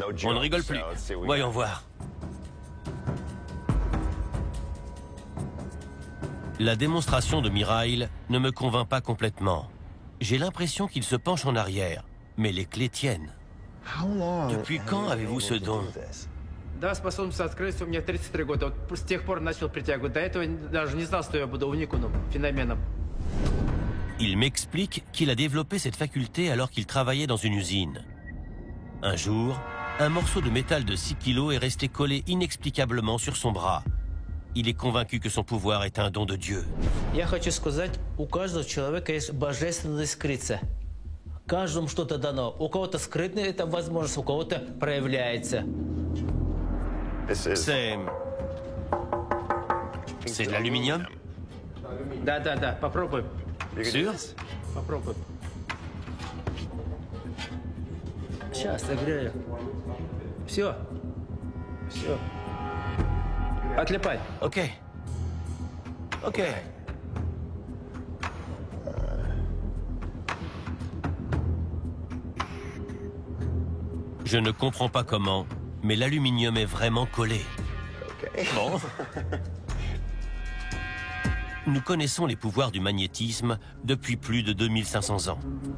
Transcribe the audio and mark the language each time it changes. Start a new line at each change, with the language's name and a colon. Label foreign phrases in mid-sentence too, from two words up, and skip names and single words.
French: On ne rigole plus. Voyons voir. La démonstration de Mikhail ne me convainc pas complètement. J'ai l'impression qu'il se penche en arrière, mais les clés tiennent. Depuis quand avez-vous ce don?
Russian: Да, способность открыться у меня 33 года. Вот с тех пор начал притягивать. До этого даже не знал, что я буду уникумом, феноменом.
French: Il m'explique qu'il a développé cette faculté alors qu'il travaillait dans une usine. Un jour, un morceau de métal de 6 kilos est resté collé inexplicablement sur son bras. Il est convaincu que son pouvoir est un don de Dieu.
Russian: Я хочу сказать, у каждого человека есть божественная скрытность. Каждому что-то дано. У кого-то скрытная эта возможность, у кого-то проявляется.
French: C'est de l'aluminium?
Russian: Да, попробуем.
French: Sûr?
Russian: Попробуем. Сейчас, согрею. Все. Отлипай.
French: Ok. Ok. Je ne comprends pas comment, mais l'aluminium est vraiment collé. Bon. Nous connaissons les pouvoirs du magnétisme depuis plus de 2500 ans.